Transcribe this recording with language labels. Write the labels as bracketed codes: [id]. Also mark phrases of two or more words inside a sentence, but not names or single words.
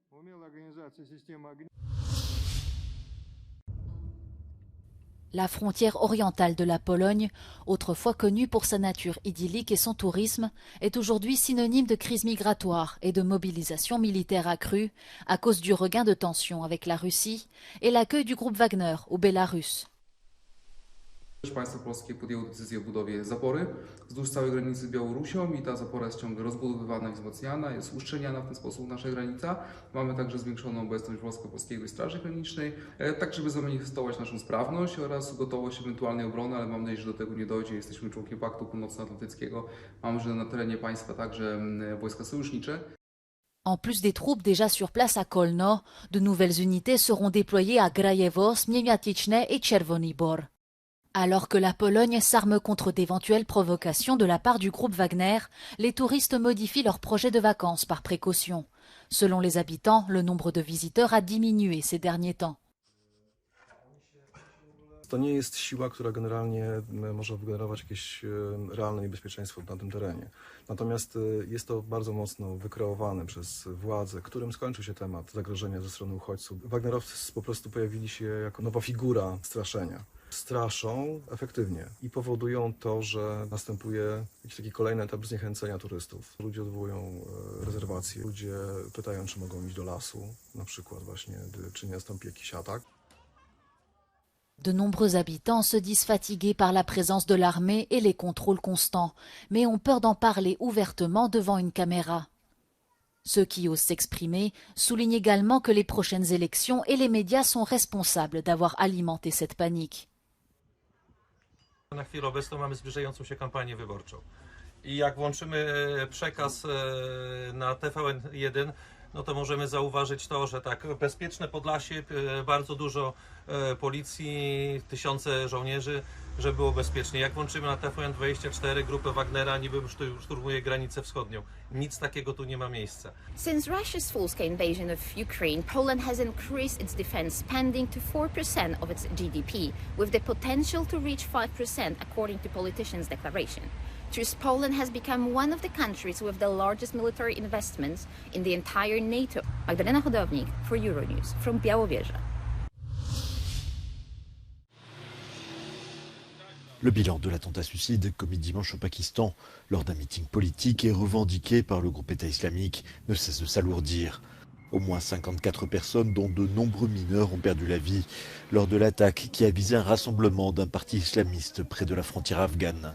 [fr] La frontière orientale de la Pologne, autrefois connue pour sa nature idyllique et son tourisme, est aujourd'hui synonyme de crise migratoire et de mobilisation militaire accrue à cause du regain de tensions avec la Russie et l'accueil du groupe Wagner au Bélarus. [pl] Państwo polskie podjęło decyzję o budowie zapory wzdłuż całej granicy z Białorusią i ta zapora jest ciągle rozbudowywana i wzmacniana, jest uszczelniana w ten sposób nasza granica. Mamy także zwiększoną obecność Wojsko-Polskiej Straży Granicznej, tak żeby zamanifestować naszą sprawność oraz gotowość ewentualnej obrony, ale mam nadzieję, że do tego nie dojdzie. Jesteśmy członkiem Paktu Północnoatlantyckiego, mamy że na terenie państwa także wojska sojusznicze. [fr] En plus des troupes déjà sur place à Kolno, de nouvelles unités seront déployées à Grajewo, Śmiemiatyczne et Czerwony Bor. Alors que la Pologne s'arme contre d'éventuelles provocations de la part du groupe Wagner, les touristes modifient leurs projets de vacances par précaution. Selon les habitants, le nombre de visiteurs a diminué ces derniers temps. [pl] To nie jest siła, która generalnie może wygenerować jakieś realne niebezpieczeństwo na tym terenie. Natomiast jest to bardzo mocno wykreowane przez władze, którym skończył się temat zagrożenia ze strony uchodźców. Wagnerowcy po prostu pojawili się jako nowa figura straszenia. Straszą efektywnie i powodują to, że następuje jakiś taki kolejny etap zniechęcenia turystów. Ludzie odwołują rezerwacje, ludzie pytają, czy mogą iść do lasu, na przykład właśnie, czy nie nastąpi jakiś atak. [fr] De nombreux habitants se disent fatigués par la présence de l'armée et les contrôles constants, mais ont peur d'en parler ouvertement devant une caméra. Ceux qui osent s'exprimer soulignent également que les prochaines élections et les médias sont responsables d'avoir alimenté cette panique. [pl] Na chwilę obecną mamy zbliżającą się kampanię wyborczą. I jak włączymy przekaz na TVN1, no to możemy zauważyć to, że tak bezpieczne Podlasie, bardzo dużo policji, tysiące żołnierzy, żeby było bezpiecznie. Jak włączymy na TVN24 grupę Wagnera, niby szturmuje granicę wschodnią. Nic takiego tu nie ma miejsca. [en] Since Russia's full-scale invasion of Ukraine, Poland has increased its defense spending to 4% of its GDP, with the potential to reach 5% according to politicians' declaration. Thus, Poland has become one of the countries with the largest military investments in the entire NATO. Magdalena Hodownik for Euronews from Białowieża. [fr] Le bilan de l'attentat suicide commis dimanche au Pakistan lors d'un meeting politique et revendiqué par le groupe État islamique ne cesse de s'alourdir. Au moins 54 personnes, dont de nombreux mineurs, ont perdu la vie lors de l'attaque qui a visé un rassemblement d'un parti islamiste près de la frontière afghane.